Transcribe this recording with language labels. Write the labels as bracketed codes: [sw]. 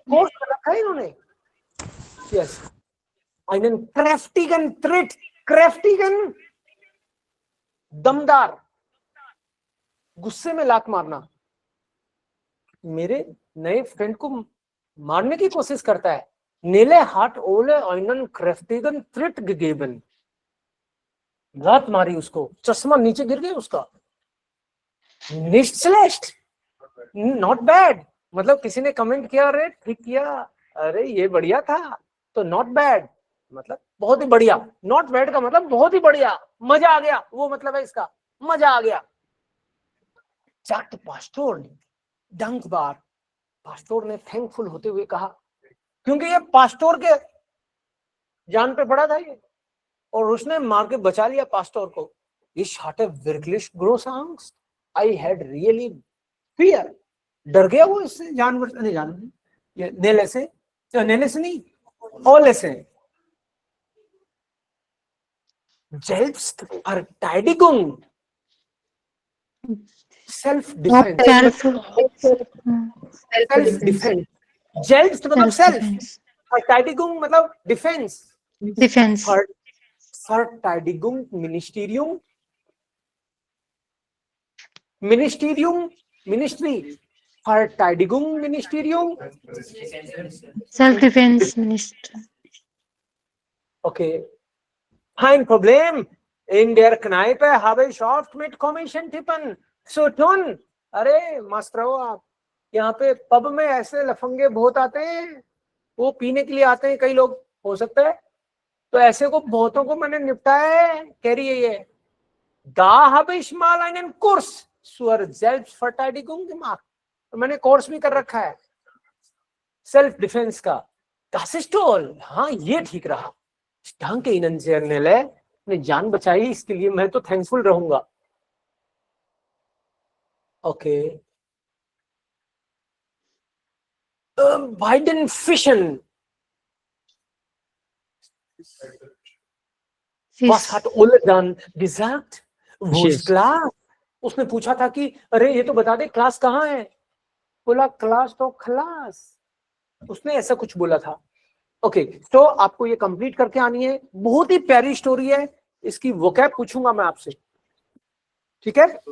[hi] Course कर रखा है इन्होंने। Yes [de] einen kräftigen Tritt, [hi] kräftigen दमदार, गुस्से में लात मारना। मेरे नए फ्रेंड को मारने की कोशिश करता है। [de] Nele hat Ole einen kräftigen Tritt gegeben. [hi] लात मारी उसको, चश्मा नीचे गिर गया उसका। [de] निस्ट सेलेस्ट, [hi] नॉट बैड। मतलब किसी ने कमेंट किया अरे ठीक किया, अरे ये बढ़िया था, तो नॉट बैड मतलब बहुत ही बढ़िया। नॉट बैड का मतलब बहुत ही बढ़िया, मजा आ गया, वो मतलब है इसका, मजा आ गया। [de] चैट पास्टोर डंक बार, [hi] पास्टोर ने थैंकफुल होते हुए कहा, क्योंकि ये पास्टोर के जान पे पड़ा था ये, और उसने मार के बचा लिया पास्टोर को। [de] Ich hatte wirklich große Angst. [en] I had really fear. [hi] डर गया वो इससे, जानवर नहीं, जानवर ये नेले से, नेले से नहीं, ओले से। [en] Selbstverteidigung, self defense, self defense। [hi] Selbst मतलब self, Verteidigung मतलब defense, [en] defence [de] Verteidigung, Ministerium, Ministerium, Ministry, Verteidigung, Ministerium, [en] self defence minister [de] okay. Kein Problem. In der Kneipe habe ich oft mit komischen Typen zu tun. [hi] अरे मस्त रहो आप, यहाँ पे pub में ऐसे लफंगे बहुत आते हैं, वो पीने के लिए आते हैं कई लोग, हो सकता है, तो ऐसे को बहुतों को मैंने निपटाया है। कह रही है ये, [de] Da habe ich mal einen Kurs zur Selbstverteidigung gemacht। [hi] तो मैंने कोर्स भी कर रखा है सेल्फ डिफेंस का। [de] Das ist toll। [hi] हाँ ये ठीक रहा। [de] Danke Ihnen sehr, Nele। [hi] ने जान बचाई, इसके लिए मैं तो थैंकफुल रहूंगा। [de] ओके, बाइडेन फिशन, was hat Ole dann gesagt? Wo ist Klaas? [hi] उसने पूछा था कि अरे ये तो बता दे क्लास कहाँ है। बोला क्लास तो खलास, उसने ऐसा कुछ बोला था। ओके, तो आपको ये कंप्लीट करके आनी है। बहुत ही प्यारी स्टोरी है, इसकी वोकैब पूछूंगा मैं आपसे, ठीक है?